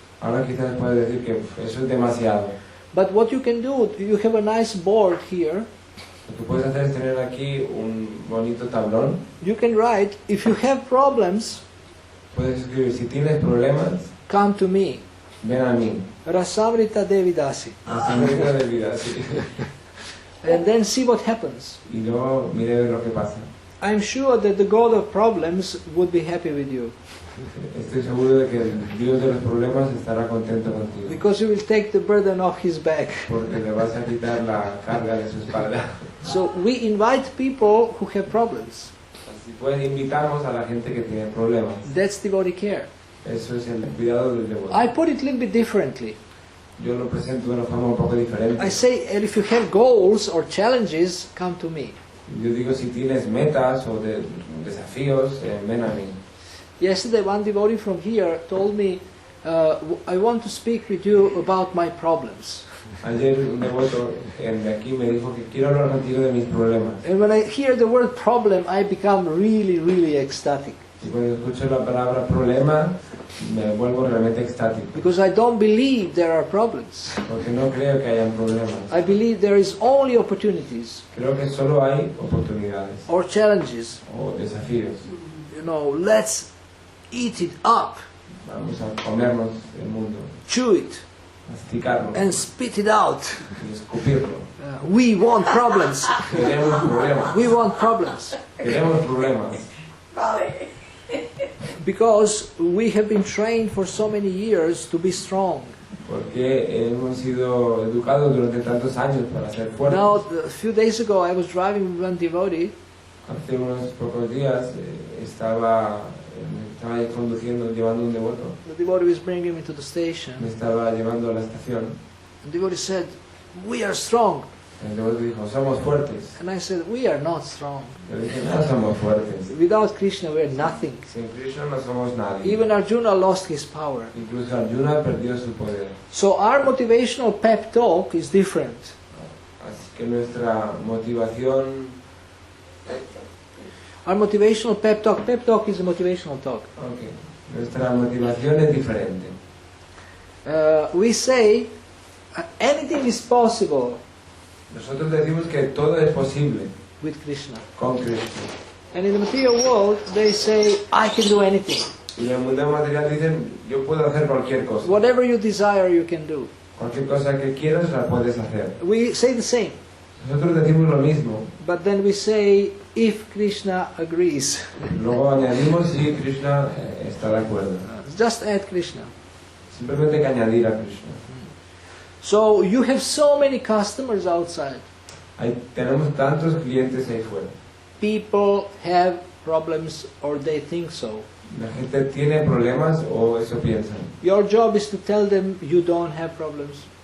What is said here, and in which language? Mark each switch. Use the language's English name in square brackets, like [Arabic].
[Spanish] Ahora quizás puedes decir que eso es demasiado. [English] But what you can do, you have a nice board here. [Spanish] Lo que puedes hacer es tener aquí un bonito tablón. [English] You can write, if you have problems, [Spanish] Puedes escribir, si tienes problemas, [English] come to me. [Spanish] ven a mí. [English] Rasamrita Devidasi. [Spanish] La sangre de vida, sí. [English] And then see what happens. [Spanish] Y luego mire lo que pasa. [English] I'm sure that the God of problems would be happy with you. [Spanish] Estoy seguro de que el Dios de los problemas estará contento contigo. [English] Because you will take the burden off his back. [Spanish] Porque le vas a quitar la carga de su espalda. [English] So we invite people who have problems. [Spanish] Así pues invitamos a la gente que tiene problemas. [English] That's devotee care. [Spanish] Eso es el cuidado del devoto. [English] I put it a little bit differently. [Spanish] Yo lo presento de una forma un poco diferente. [English] I say, if you have goals or challenges, come to me. [Spanish] Yo digo, si tienes metas o desafíos, ven a mí. [English] Yesterday, one devotee from here told me, I want to speak with you about my problems. [Spanish] Ayer un devoto de aquí me dijo que quiero hablar contigo de mis problemas. [English] And when I hear the word problem, I become really, really ecstatic. [Spanish] Y cuando escucho la palabra problema, me vuelvo realmente extático. [English] Because I don't believe there are problems. [Spanish] Porque no creo que hayan problemas. [English] I believe there is only opportunities [Spanish] Creo que solo hay oportunidades [English] or challenges. [Spanish] o desafíos. [English] You know, let's eat it up, [Spanish] Vamos a comernos el mundo, [English] chew it, [Spanish] masticarlo [English] and spit it out. [Spanish] y escupirlo. [English] We want problems. [Spanish] Queremos problemas. [English] We want problems. [Spanish] Queremos problemas. Vale. [English] Because we have been trained for so many years to be strong. [Spanish] Porque hemos sido educados durante tantos años para ser fuertes. [English] Now, a few days ago, I was driving with one devotee, [Spanish] Hace unos pocos días estaba conduciendo, llevando un devoto. [English] the devotee was bringing me to the station. [Spanish] Me estaba llevando a la estación. [English] The devotee said, we are strong. [Spanish] El devoto dijo, somos fuertes. [English] And I said, we are not strong. [Spanish] Yo dije, no somos fuertes. [English] Without Krishna, we are nothing. [Spanish] Sin Krishna no somos nadie. [English] Even Arjuna lost his power. [Spanish] Incluso Arjuna perdió su poder. [English] So our motivational pep talk is different. [Spanish] Así que nuestra motivación... [English] Our motivational pep talk is a motivational talk. Okay. [Spanish] Nuestra motivación es diferente. [English] We say, anything is possible [Spanish] Nosotros decimos que todo es posible [English] with Krishna. [Spanish] con Krishna. [English] And in the material world, they say, I can do anything. [Spanish] Y en el mundo material dicen, yo puedo hacer cualquier cosa. [English] Whatever you desire, you can do. [Spanish] Cualquier cosa que quieras la puedes hacer. [English] We say the same, [Spanish] Nosotros decimos lo mismo. [English] but then we say, if Krishna agrees. [Spanish] Luego añadimos si Krishna está de acuerdo. [English] Just add Krishna. [Spanish] Simplemente hay que añadir a Krishna. [English] So you have so many customers outside. [Spanish] Tenemos tantos clientes ahí fuera. [English] People have problems or they think so. [Spanish] La gente tiene problemas o eso piensan. [English] Your job is to tell them you don't have problems.